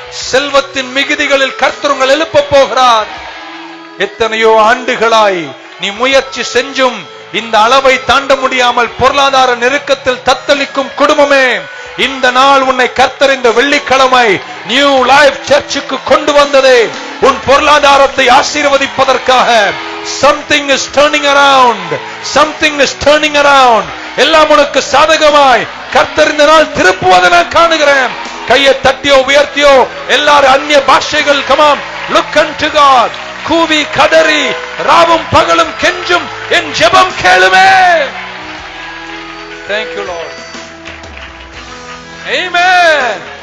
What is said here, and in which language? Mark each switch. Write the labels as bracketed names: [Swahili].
[Tamil] செல்வத்தின் மிகுதிகளில் கர்த்தர் உங்களை எழுப்ப போகிறார். எத்தனையோ ஆண்டுகளாய் நீ முயற்சி செஞ்சும் இந்த அளவை தாண்ட முடியாமல் பொருளாதார நெருக்கத்தில் தத்தளிக்கும் குடும்பமே, இந்த நாள் உன்னை கர்த்தர் இந்த வெள்ளிக்கிழமை நியூ லைஃப் சர்ச்சுக்கு கொண்டு வந்ததே உன் பொருளாதாரத்தை ஆசீர்வதிப்பதற்காக. [English] Something is turning around. Something is turning around. [Tamil] எல்லாம் உனக்கு சாதகமாய் கர்த்தர் இந்த நாள் திருப்புவதை நான் காணுகிறேன். கையை தட்டியோ உயர்த்தியோ எல்லாரும் அந்நிய பாஷைகள். [English] Come on, look unto God. [Tamil] கூவி கதறி ராவும் பகலும் கெஞ்சும் என் ஜெபம் கேளுமே. [English] Thank you Lord. Amen.